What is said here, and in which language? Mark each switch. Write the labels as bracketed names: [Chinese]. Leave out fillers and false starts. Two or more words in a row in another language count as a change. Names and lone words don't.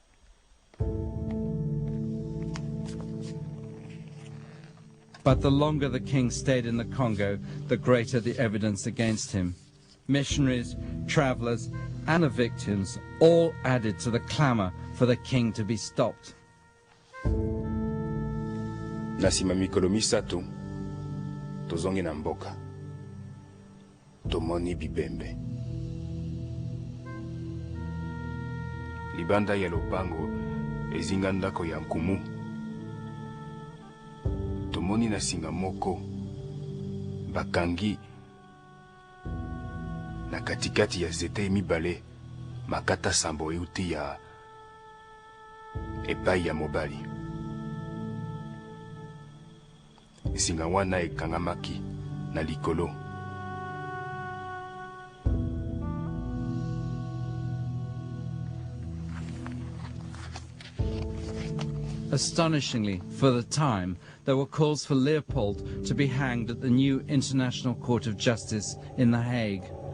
[English] But the longer the king stayed in the Congo, the greater the evidence against him. Missionaries, travelers, and the victims all added to the clamor for the king to be stopped. [Lingala] Nasima mikolo misato tozongi na mboka tomoni bibembe libanda ya lopango ezinga ndako ya nkumu tomoni na singa moko bakangi na katikati ya zete mibale makata sambo euti ya epai ya mobali. Singa wana ekangamaki na likolo. [English] Astonishingly, for the time, there were calls for Leopold to be hanged at the new International Court of Justice in The Hague.